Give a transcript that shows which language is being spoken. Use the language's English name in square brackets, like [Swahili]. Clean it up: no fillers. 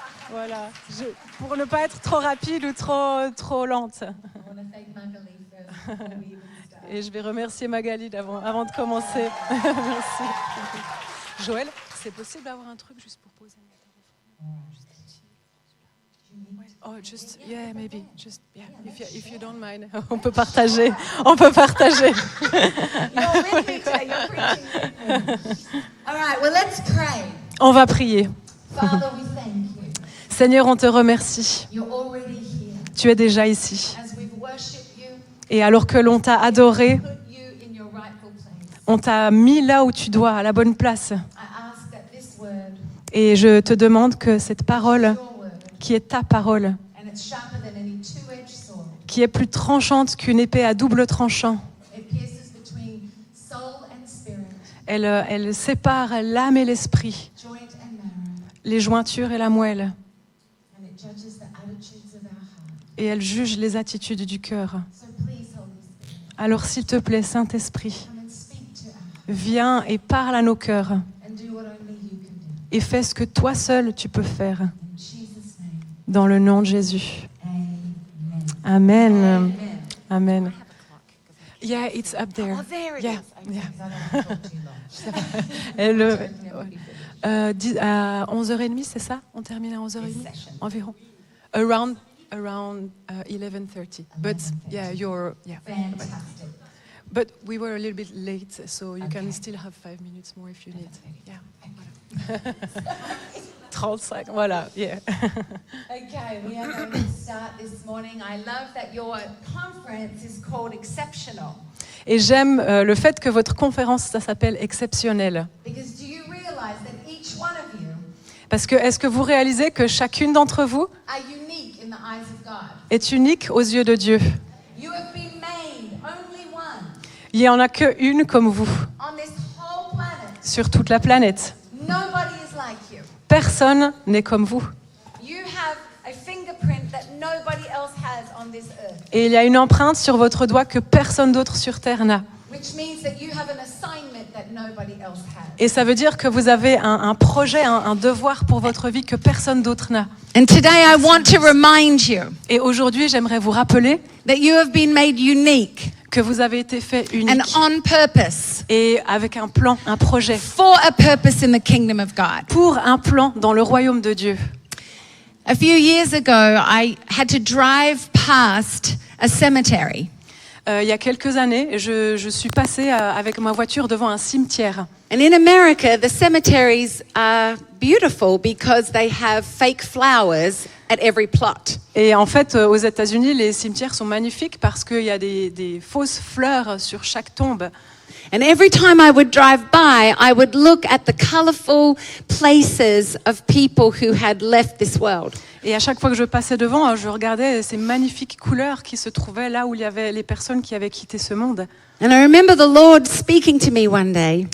[French] Voilà, pour ne pas être trop rapide ou trop lente. [English] I want to thank Magali first before we even start. [French] Et je vais remercier Magali avant de commencer. Merci. Joël, c'est possible d'avoir un truc juste pour poser mon téléphone? [English] Oh, just, yeah, maybe. Just, yeah, if you don't mind. [French] On peut partager. On peut partager. [English] You're with me today. You're preaching with me. All right, well, let's pray. [French] On va prier. [English] Father, we thank you. [French] Seigneur, on te remercie. [English] You're already here. [French] Tu es déjà ici. [English] As we've worshipped you, [French] Et alors que l'on t'a adoré, [English] put you in your rightful place. [French] on t'a mis là où tu dois, à la bonne place. [English] I ask that this word, [French] Et je te demande que cette parole, [English] your word, [French] qui est ta parole, [English] and it's sharper than any two-edged sword. [French] qui est plus tranchante qu'une épée à double tranchant, [English] It pierces between soul and spirit, [French] elle sépare l'âme et l'esprit, [English] joint and marrow, [French] les jointures et la moelle, [English] and it judges the attitudes of our heart. [French] et elle juge les attitudes du cœur. [English] So please, Holy Spirit, [French] Alors s'il te plaît, Saint-Esprit, [English] come and speak to our heart [French] viens et parle à nos cœurs, [English] and do what only you can do. [French] et fais ce que toi seul tu peux faire, [English] In Jesus' name, [French] dans le nom de Jésus. amen. Amen. Amen. [English] Amen. Yeah, it's up there. Oh, there it Yeah, is. Okay, yeah. 'cause I don't want to talk too long. [French] Et le, [English] Certainly I will be finished. [French] à 11h30, c'est ça? On termine à 11h30 [English] This session. [French] environ. [English] Around 11:30. But yeah, Fantastic. But we were a little bit late, so you can still have 5 minutes more if you need. Yeah. 35, voilà. Yeah. Okay, we are going to start this morning. I love that your conference is called Exceptional. [French] Et j'aime le fait que votre conférence, ça s'appelle Exceptionnel. [English] Because do you realize that each one of you [French] Parce que est-ce que vous réalisez que chacune d'entre vous [English] are unique in the eyes of God? [French] est unique aux yeux de Dieu? [English] You have been made, only one, [French] Il n'y en a qu'une comme vous [English] on this whole planet. [French] sur toute la planète. [English] Nobody is like you. [French] Personne n'est comme vous. [English] You have a fingerprint that nobody else has on this earth, [French] Et il y a une empreinte sur votre doigt que personne d'autre sur Terre n'a. [English] which means that you have an assignment that nobody else has. [French] Et ça veut dire que vous avez un projet, un devoir pour votre vie que personne d'autre n'a. [English] And today I want to remind you [French] Et aujourd'hui, j'aimerais vous rappeler [English] that you have been made unique [French] que vous avez été fait [English] and [French] unique [English] on purpose [French] et avec un plan, un projet, [English] for a purpose in the kingdom of God. [French] pour un plan dans le royaume de Dieu. [English] A few years ago, I had to drive past a cemetery. [French] Il y a quelques années, je suis passée avec ma voiture devant un cimetière. [English] And in America, the cemeteries are beautiful because they have fake flowers at every plot. [French] Et en fait, aux États-Unis, les cimetières sont magnifiques parce qu'il y a des fausses fleurs sur chaque tombe. [English] And every time I would drive by, I would look at the colorful places of people who had left this world. [French] Et à chaque fois que je passais devant, je regardais ces magnifiques couleurs qui se trouvaient là où il y avait les personnes qui avaient quitté ce monde. [English] And I remember the Lord speaking to me one day,